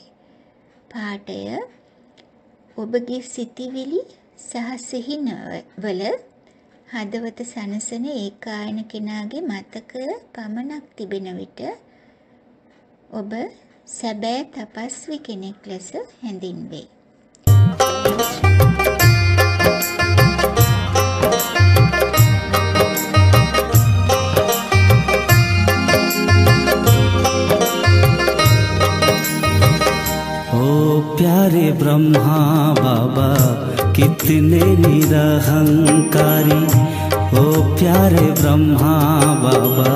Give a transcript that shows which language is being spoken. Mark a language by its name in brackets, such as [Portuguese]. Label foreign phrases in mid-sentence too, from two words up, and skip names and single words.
[Sinhala] පාඨය ඔබගේ සිතිවිලි සහ සිහිනවල හදවත සනසන ඒකායන කෙනාගේ මතකය පමණක් තිබෙන විට ඔබ සැබෑ තපස්වි කෙනෙක් ලෙස හැඳින්වේ. [Hindi] प्यारे ब्रह्मा बाबा कितने निरहंकारी, ओ प्यारे ब्रह्मा बाबा